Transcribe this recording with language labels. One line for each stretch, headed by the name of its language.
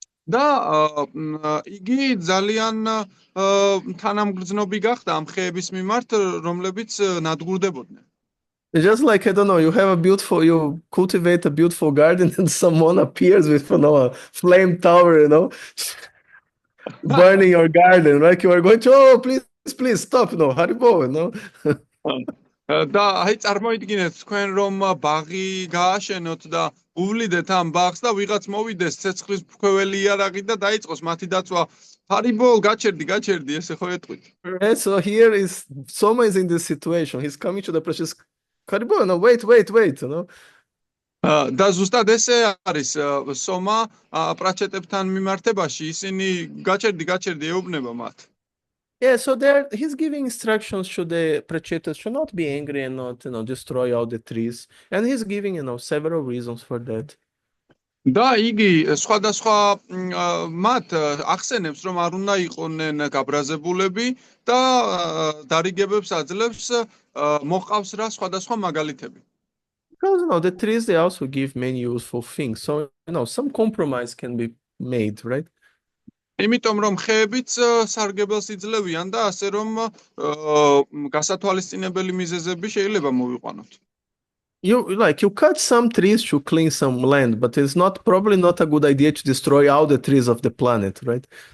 Georgian: და იგი ძალიან თანამგრძნობი გახდა ამ ხეების მიმართ, რომლებიც ნადგურდებოდნენ.
English: Just like, I don't know, you cultivate a beautiful garden and someone appears with, a flame tower, burning your garden, right? You are going to, please stop, Haribo,
Georgian: და აი წარმოიდგინეთ თქვენ რომ ბაღი გააშენოთ და უვლიდეთ ამ ბაღს და ვიღაც მოვიდეს ცეცხლის ფქვეველი იარაღი და დაიწყოს მათი დაწვა. Haribo, გაჩერდი, ესე ხო ეტყვით.
English: Right, so here is Soma is in this situation. He's coming to the precious Haribo, no, wait,
Georgian: და ზუსტად ესე არის სომა პრაჩეტებთან მიმართებაში, ისინი გაჩერდი ეუბნება მათ.
English: Yeah, so he's giving instructions to the Prachetas to not be angry and not, destroy all the trees. And he's giving, several reasons for that.
Georgian: და იგი სხვადასხვა მათ ახსენებს, რომ არ უნდა იყვნენ გაბრაზებულები და დარიგებებს აძლევს, მოყავს რა სხვადასხვა მაგალითები.
English: Because, the trees, they also give many useful things. So, some compromise can be made, right?
Georgian: იმიტომ რომ ხეებიც სარგებელს იძლევიან და ასე რომ გასათვალისწინებელი მიზეზები შეიძლება მოვიყვანოთ.
English: You cut some trees to clean some land, but it's probably not a good idea to destroy all the trees of the planet, right?